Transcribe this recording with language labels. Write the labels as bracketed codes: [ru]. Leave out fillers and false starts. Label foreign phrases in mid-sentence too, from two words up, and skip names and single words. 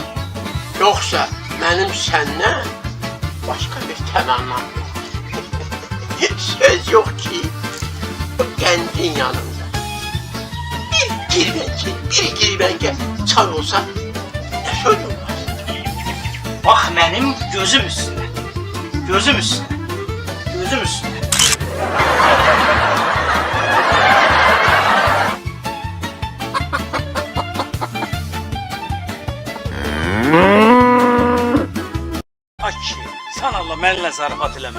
[az] Yoxsa mənim səndən başqa bir təmənnam yox. Söz yox ki, o qəndin yanında bir girvəngə çay olsa nə sözüm var? [tr] Bak benim gözüm üstüne. Gözüm üstüne. Gözüm üstüne. [az] Aki, sən Allah mənlə zarafat eləmə.